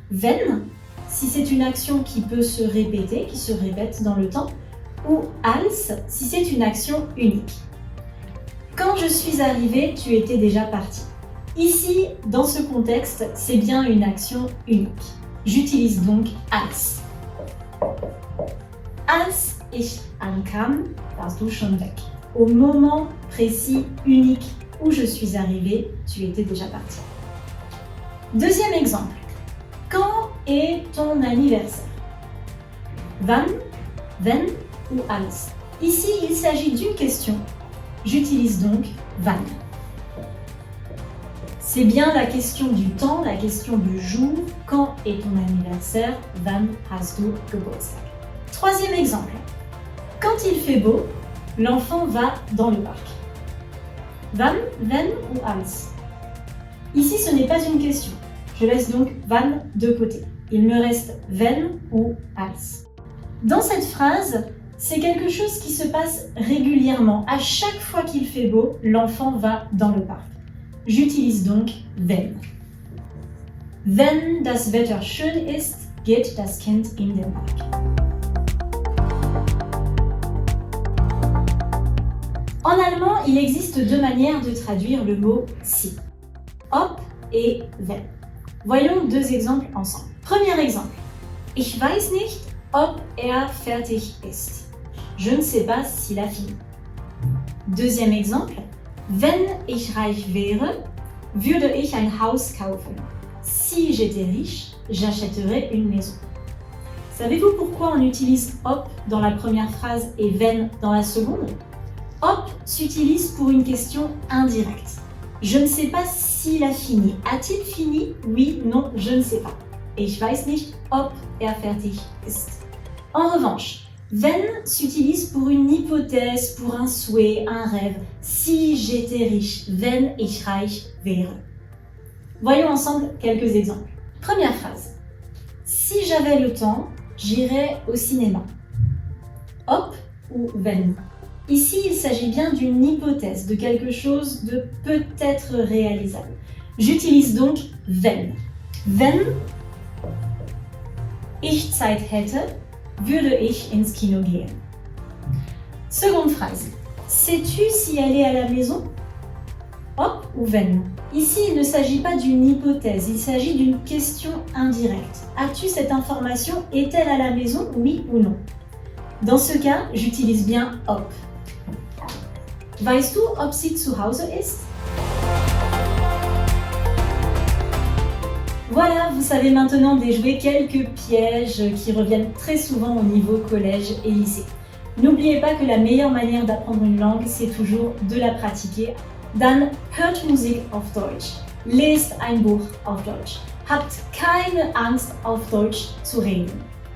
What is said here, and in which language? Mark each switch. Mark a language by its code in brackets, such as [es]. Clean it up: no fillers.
[fr] Wenn, si c'est une action qui peut se répéter, qui se répète dans le temps, ou als, si c'est une action unique. Quand je suis arrivée, tu étais déjà parti. Ici, dans ce contexte, c'est bien une action unique. J'utilise donc als. [de] Als ich ankam, warst du schon weg. [fr] Au moment précis, unique, où je suis arrivée, tu étais déjà parti. Deuxième exemple. Quand est ton anniversaire? Wann, wenn ou als? Ici, il s'agit d'une question. J'utilise donc wann. C'est bien la question du temps, la question du jour. Quand est ton anniversaire? [de] Wann hast du Geburtstag? [fr] Troisième exemple. Quand il fait beau, l'enfant va dans le parc. Wann, wenn ou als? Ici, ce n'est pas une question. Je laisse donc wann de côté. Il me reste wenn ou als. Dans cette phrase, c'est quelque chose qui se passe régulièrement. À chaque fois qu'il fait beau, l'enfant va dans le parc. J'utilise donc wenn. [de] Wenn das Wetter schön ist, geht das Kind in den Park. [fr] En allemand, il existe deux manières de traduire le mot si. Ob et wenn. Voyons deux exemples ensemble. Premier exemple. [de] Ich weiß nicht, ob fertig ist. [fr] Je ne sais pas s'il a fini. Deuxième exemple. [de] Wenn ich reich wäre, würde ich ein Haus kaufen. [fr] Si j'étais riche, j'achèterais une maison. Savez-vous pourquoi on utilise ob dans la première phrase et wenn dans la seconde? Ob s'utilise pour une question indirecte. Je ne sais pas s'il a fini. A-t-il fini? Oui, non, je ne sais pas. [de] Ich weiß nicht, ob fertig ist. [fr] En revanche, wenn s'utilise pour une hypothèse, pour un souhait, un rêve. Si j'étais riche, [de] wenn ich reich wäre. [fr] Voyons ensemble quelques exemples. Première phrase. Si j'avais le temps, j'irais au cinéma. Ob ou wenn. Ici, il s'agit bien d'une hypothèse, de quelque chose de peut-être réalisable. J'utilise donc wenn. [de] Wenn ich Zeit hätte, würde ich ins Kino gehen. [fr] Seconde phrase. Sais-tu si aller à la maison? Ob ou wenn. Ici, il ne s'agit pas d'une hypothèse, il s'agit d'une question indirecte. As-tu cette information? Est-elle à la maison? Oui ou non? Dans ce cas, j'utilise bien ob. [de] Weißt du, ob sie zu Hause ist? [fr] Voilà, vous savez maintenant déjouer quelques pièges qui reviennent très souvent au niveau collège et lycée. N'oubliez pas que la meilleure manière d'apprendre une langue, c'est toujours de la pratiquer. [de] Dann hört Musik auf Deutsch. Lest ein Buch auf Deutsch. Habt keine Angst, auf Deutsch zu reden.